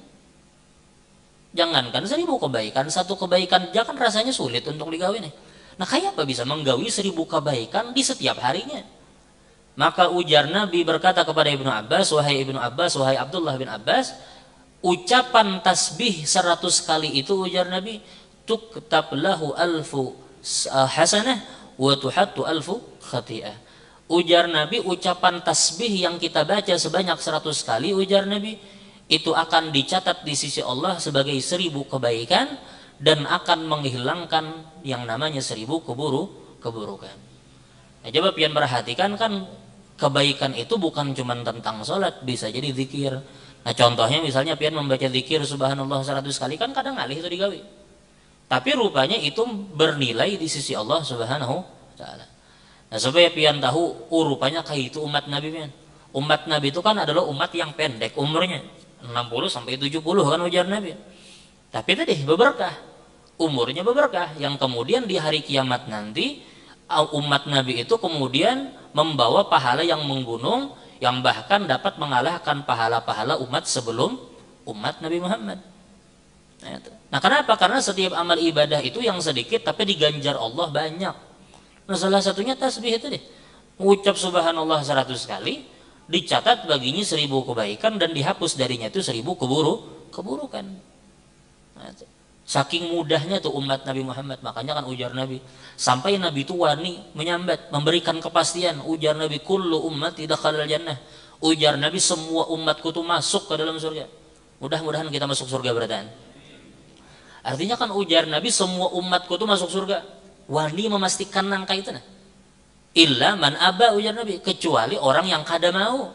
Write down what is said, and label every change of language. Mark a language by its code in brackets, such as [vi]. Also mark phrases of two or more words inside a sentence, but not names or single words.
[id] Jangankan 1000 kebaikan, satu kebaikan jangan rasanya sulit untuk digawe nih. Nah kayak apa bisa menggawi 1000 kebaikan di setiap harinya? Maka ujar Nabi berkata kepada Ibnu Abbas, wahai Ibnu Abbas, wahai Abdullah bin Abbas, ucapan tasbih 100 kali itu ujar Nabi, [ar] تكتب له ألف حسنة وتحط ألف خطيئة. [id] Ujar Nabi, ucapan tasbih yang kita baca sebanyak 100 kali, ujar Nabi, itu akan dicatat di sisi Allah sebagai 1000 kebaikan dan akan menghilangkan yang namanya 1000 keburukan. Nah, coba pian perhatikan kan, kebaikan itu bukan cuma tentang sholat, bisa jadi zikir. Nah contohnya misalnya pian membaca zikir subhanallah 100 kali, kan kadang alih itu digawi, tapi rupanya itu bernilai di sisi Allah [ar] سبحانه وتعالى. [id] Nah supaya pian tahu rupanya kayak itu umat Nabi pian. Umat Nabi itu kan adalah umat yang pendek umurnya, 60 sampai 70 kan ujar Nabi. Tapi tadi berberkah, umurnya berberkah, yang kemudian di hari kiamat nanti umat Nabi itu kemudian membawa pahala yang menggunung, yang bahkan dapat mengalahkan pahala-pahala umat sebelum umat Nabi Muhammad. Nah kenapa? Karena setiap amal ibadah itu yang sedikit tapi diganjar Allah banyak. Nah salah satunya tasbih itu deh, mengucap subhanallah 100 kali, dicatat baginya 1000 kebaikan dan dihapus darinya itu 1000 keburukan. Nah, saking mudahnya tuh umat Nabi Muhammad, makanya kan ujar Nabi, sampai Nabi itu wani menyambat, memberikan kepastian, ujar Nabi, [ar] كل أمتي دخل الجنة. [id] Ujar Nabi, semua umatku tuh masuk ke dalam surga. Mudah-mudahan kita masuk surga beratan. Artinya kan ujar Nabi, semua umatku tuh masuk surga. Wani memastikan nangka itu nah. [ar] إلا من أبى, [id] ujar Nabi, kecuali orang yang kada mau.